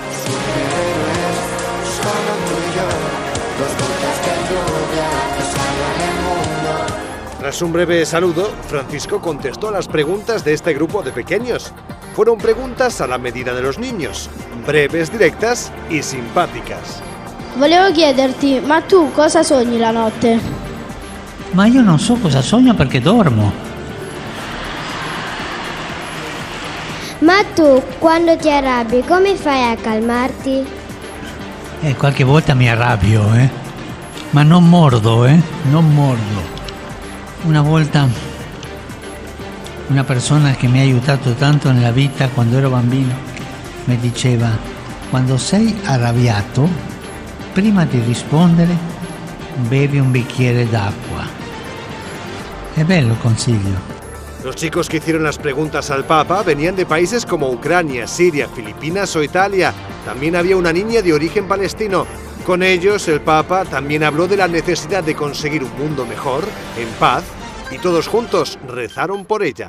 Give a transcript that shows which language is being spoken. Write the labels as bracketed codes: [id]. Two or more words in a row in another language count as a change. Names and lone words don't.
[es] Tras un breve saludo, Francisco contestó a las preguntas de este grupo de pequeños. Fueron preguntas a la medida de los niños, breves, directas y simpáticas. [it] Volevo chiederti, ma tu cosa sogni la notte? Ma io non so cosa sogno perché dormo. Ma tu, quando ti arrabbi, come fai a calmarti? Qualche volta mi arrabbio, ma non mordo, non mordo. Una volta una persona che mi ha aiutato tanto nella vita quando ero bambino mi diceva: quando sei arrabbiato, prima di rispondere bevi un bicchiere d'acqua. È bello consiglio. [es] Los chicos que hicieron las preguntas al Papa venían de países como Ucrania, Siria, Filipinas o Italia. También había una niña de origen palestino. Con ellos, el Papa también habló de la necesidad de conseguir un mundo mejor, en paz, y todos juntos rezaron por ella.